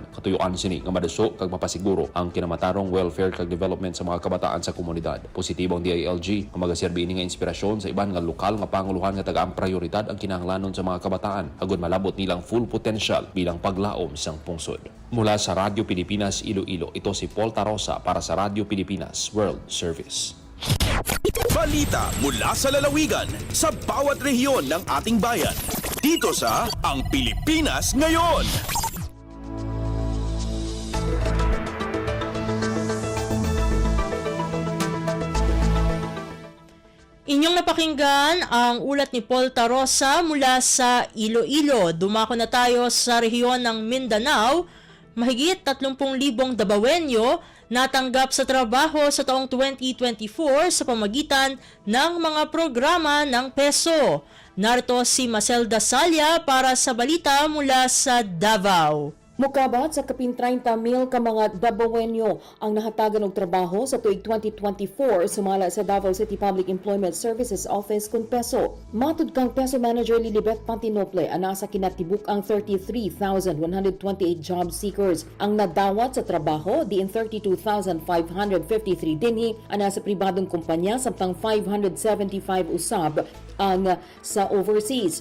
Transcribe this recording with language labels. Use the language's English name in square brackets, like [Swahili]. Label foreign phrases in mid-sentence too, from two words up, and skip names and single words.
[Hiligaynon] Katuyuan sini nga madaso kag mapasiguro ang kinamatarong welfare kag development sa mga kabataan sa komunidad. Positibo ang DILG nga magaserbi ini nga inspirasyon sa iban nga lokal nga panguluhan nga tagaang prioridad ang kinahanglanon sa mga kabataan agud malabot nilang [English] full potential [Hiligaynon] bilang paglaom sang pungsod. [Filipino] Mula sa Radyo Pilipinas Iloilo, ito si Paul Tarosa para sa Radyo Pilipinas World Service. Balita mula sa lalawigan sa bawat rehiyon ng ating bayan. Dito sa Ang Pilipinas Ngayon. Inyong napakinggan ang ulat ni Paul Tarosa mula sa Iloilo. Dumako na tayo sa rehiyon ng Mindanao. Mahigit 30,000 Dabawenyo natanggap sa trabaho sa taong 2024 sa pamagitan ng mga programa ng PESO. Narito si Maselda Salya para sa balita mula sa Davao. [Cebuano] Mukabat sa kapin 30,000 ka mga Dabawenyo ang nahatagan og trabaho sa tuig 2024 sumala sa Davao City Public Employment Services Office kun PESO. Matud kang PESO Manager Lilibeth Pantinople, ana sa kinatibuk ang 33,128 [English] job seekers [Cebuano] ang nadawat sa trabaho, diin 32,553 dinhi ana sa pribadong kumpanya samtang 575 usab ang sa overseas.